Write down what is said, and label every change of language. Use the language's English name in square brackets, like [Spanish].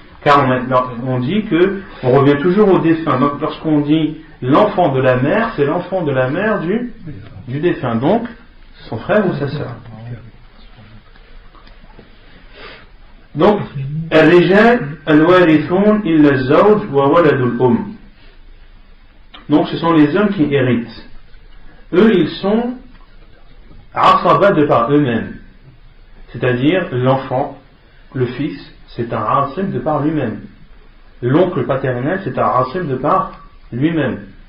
[French] Car on dit que on revient toujours au défunt. Donc lorsqu'on dit l'enfant de la mère, c'est l'enfant de la mère du défunt, donc son frère ou sa sœur. [Arabic] Donc, الرجال الوارثون إلا الزوج وولد الأم. [French] Donc ce sont les hommes qui héritent. Eux, ils sont asaba de par eux-mêmes. C'est-à-dire l'enfant, le fils, c'est un asib de par lui-même. L'oncle paternel, c'est un asib de par lui-même.